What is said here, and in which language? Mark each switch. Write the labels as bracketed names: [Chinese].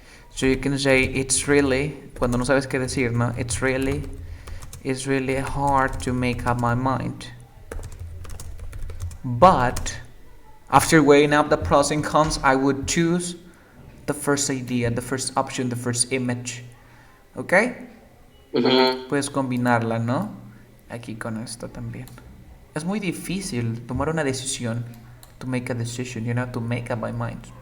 [English] So you can say it's really, [Spanish] cuando no sabes qué decir, ¿no? [English] It's really hard to make up my mind. But After weighing up the pros and cons, I would choose the first idea, the first option, the first image. [Spanish] ¿Ok? Puedes combinarla, ¿no? Aquí con esto también. Es muy difícil tomar una decisión. [English] To make a decision, you know, to make up my mind.